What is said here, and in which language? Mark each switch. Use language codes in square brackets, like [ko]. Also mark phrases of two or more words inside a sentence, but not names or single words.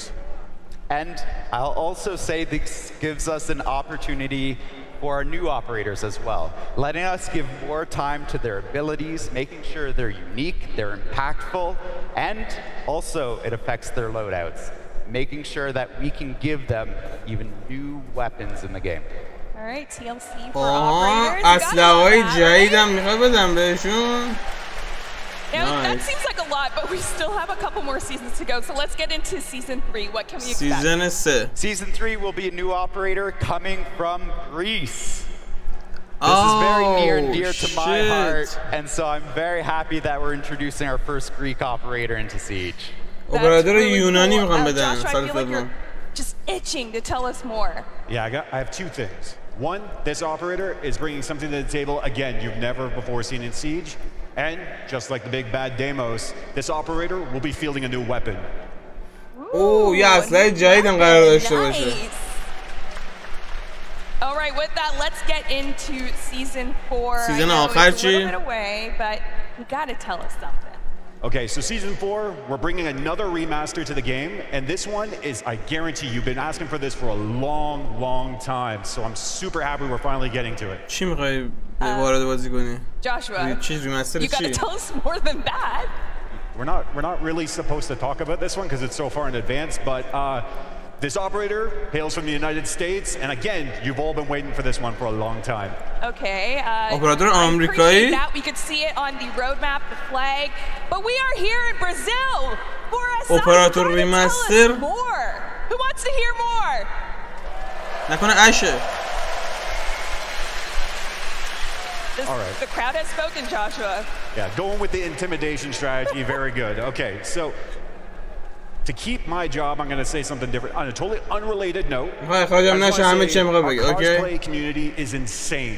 [en] And I'll also say this gives us an opportunity for our new operators as well, letting us give more time to their abilities, making sure they're unique, they're impactful, and also it affects their loadouts, making sure that we can give them even new weapons in the game. All right, TLC for operators. [fa] اسلحه‌های جدیدم میخواد بدم بهشون. [en] Now, that seems like a lot, but we still have a couple more seasons to go. So let's get into Season 3. What can we expect? Season 3 will be a new operator coming from Greece. This is very near and dear to my heart, and so I'm very happy that we're introducing our first Greek operator into Siege. [fa] Operator یونانی میخوام بدم. [en] Joshua, I feel like you're just itching to tell us more. Yeah, I have two things. One, this operator is bringing something to the table, again, you've never before seen in Siege. And just like the big bad Deimos, this operator will be fielding a new weapon. Oh, yeah, [fa] اسلحه جدیدم قرار داشته باشه. [en] All right, with that, let's get into Season 4. [fa] Season آخر چی؟ [en] A little bit away, but you gotta tell us something. Okay, so Season 4, we're bringing another remaster to the game, and this one is, I guarantee you've been asking for this for a long, long time, so I'm super happy we're finally getting to it. [fa] چی میخوای وارد بازی کنی؟ [en] Joshua, [fa] چی ریمستر [en] you gotta tell us more than that. We're not really supposed to talk about this one because it's so far in advance, but this operator hails from the United States, and again, you've all been waiting for this one for a long time. Okay, operator I [fa] آمریکایی؟ [en] appreciate that. We could see it on the roadmap, the flag, but we are here in Brazil for a operator remaster. More. Who wants to hear more? [fa] نکنه اشه. [en] All right. The crowd has spoken, Joshua. Yeah, going with the intimidation strategy, very good. Okay, so to keep my job, I'm going to say something different. On a totally unrelated note, our cosplay community is insane.